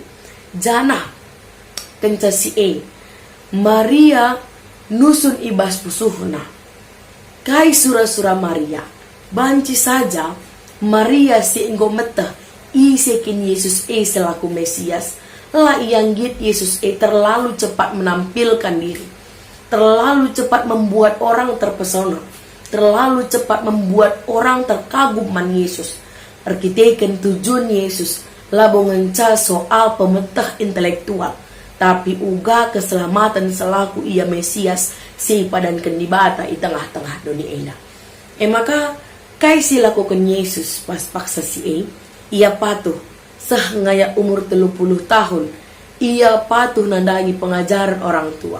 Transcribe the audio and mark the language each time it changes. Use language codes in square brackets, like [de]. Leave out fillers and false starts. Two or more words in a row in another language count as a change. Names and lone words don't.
[btx] Jana kenca si Maria nusun ibas pusuhna kai sura-sura Maria banci saja Maria si enggo metah isekin Yesus selaku Mesias la ianggit Yesus [id] terlalu cepat menampilkan diri, terlalu cepat membuat orang terpesona, terlalu cepat membuat orang terkagum [btx] man Yesus. Arkiteken tujuan Yesus labongan ca soal pemetah intelektual, tapi uga keselamatan selaku ia Mesias si padankan di bata [id] di tengah-tengah dunia ini. [btx] Maka kai si lakukan Yesus pas paksa si ia patuh ngaya umur 30 tahun, ia patuh nandangi [id] pengajaran orang tua.